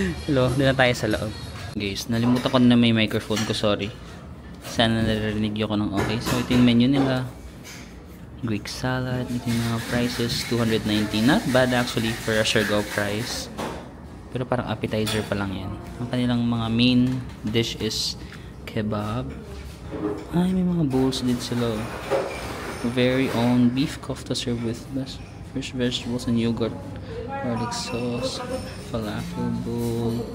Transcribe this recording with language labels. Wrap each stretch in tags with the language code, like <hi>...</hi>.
<tl>Hello, doon na tayo sa loob. Guys, nalimutan ko na may microphone ko, sorry. Sana narinig ko ng okay. So ito yung menu nila. Greek salad, ito yung mga prices, 290.</tl> <en>Not bad actually for a Siargao price.</en> <tl>Pero parang appetizer pa lang yan. Ang kanilang mga main dish is kebab. Ay, may mga bowls din sila.</tl> <en>Very own beef kofta served with fresh vegetables and yogurt, garlic sauce, falafel bowl.</en>